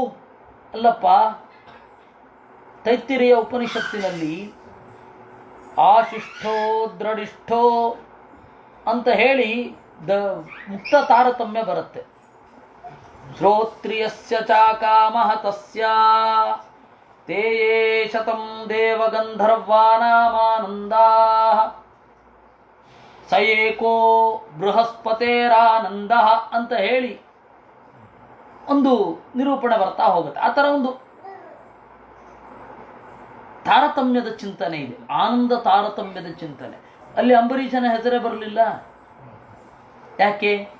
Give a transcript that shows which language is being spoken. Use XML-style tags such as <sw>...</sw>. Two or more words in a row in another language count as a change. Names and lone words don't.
<kn>ಅಲ್ಲಪ್ಪ, ತೈತ್ತಿರಿಯ ಉಪನಿಷತ್ತಿನಲ್ಲಿ</kn> <sa>ಆಶಿಷ್ಠೋ ದೃಢಿಷ್ಠೋ</sa> <kn>ಅಂತ ಹೇಳಿ ಮುಕ್ತ ತಾರತಮ್ಯ ಬರುತ್ತೆ.</kn> <sa>ಶ್ರೋತ್ರಿಯಸ್ಯ ಚಾಕಾಮಹ ತಸ್ಯ ತೇ ಶತಂ ದೇವಗಂಧರ್ವಾನಾಮಾನಂದಾಃ ಸ ಏಕೋ ಬೃಹಸ್ಪತೇರಾನಂದ</sa> <kn>ಅಂತ ಹೇಳಿ ಒಂದು ನಿರೂಪಣೆ ಬರ್ತಾ ಹೋಗುತ್ತೆ. ಆ ಥರ ಒಂದು ತಾರತಮ್ಯದ ಚಿಂತನೆ ಇದೆ, ಆನಂದ ತಾರತಮ್ಯದ ಚಿಂತನೆ. ಅಲ್ಲಿ ಅಂಬರೀಷನ ಹೆಸರೇ ಬರಲಿಲ್ಲ. ಯಾಕೆ?</kn>